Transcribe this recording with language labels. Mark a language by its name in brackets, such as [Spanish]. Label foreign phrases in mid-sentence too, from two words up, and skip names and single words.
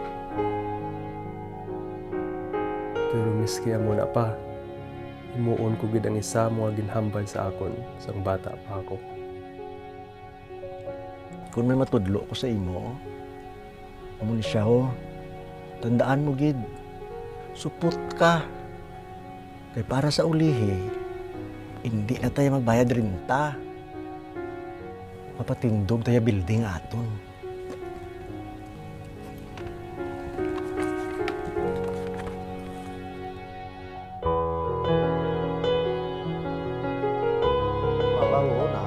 [Hiligaynon] Pero miski amo na pa, himuon ko gid ang isa mo nga ginhambal sa akon sang bata pa ako. Kung may matudlo ko sa imo, amo ni siya ho. Tandaan mo gid. Supot ka. Kay para sa ulihi, [Filipino] Hindi na tayo magbayad renta. [Hiligaynon] Mapatindog tayo building aton. Mabango na.